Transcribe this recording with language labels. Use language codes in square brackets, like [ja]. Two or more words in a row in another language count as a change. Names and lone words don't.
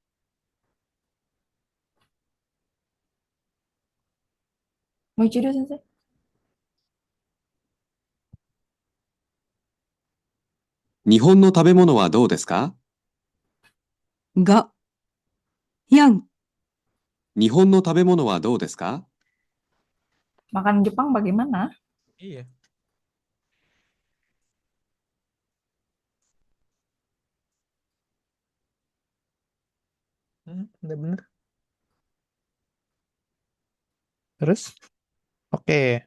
[ja] Michiru Sensei. 日本の食べ物はどうですか？ 5、4、日本の食べ物はどうですか？ [id] Makanan Jepang bagaimana? Iya. Udah bener. Terus? Oke.